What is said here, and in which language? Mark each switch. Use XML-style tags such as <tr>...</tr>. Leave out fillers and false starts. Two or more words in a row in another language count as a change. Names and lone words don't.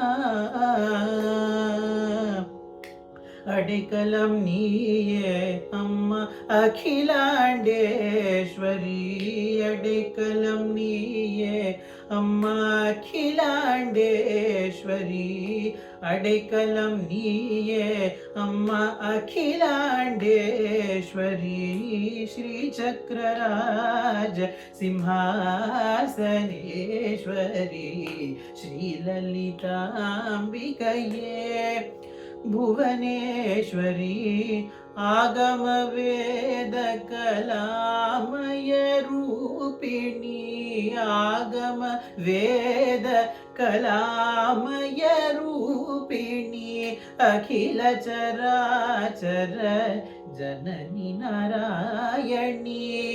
<ta>அடைக்கலம் நீயே அம்மா அகிலாண்டேஸ்வரி அடைக்கலம் நீயே அம்மா அகிலாண்டேஸ்வரி அடைக்கலம் நீயே அம்மா அகிலாண்டேஸ்வரி ஸ்ரீ சக்கரராஜ</ta> <sa>சிம்ஹாசனேஸ்வரி ஸ்ரீ லலிதாம்பிகையே भुवनेश्वरी आगम वेद कलामय रूपिणी आगम वेद कलामय रूपिणी अखिल चराचर जननी नारायणी</sa>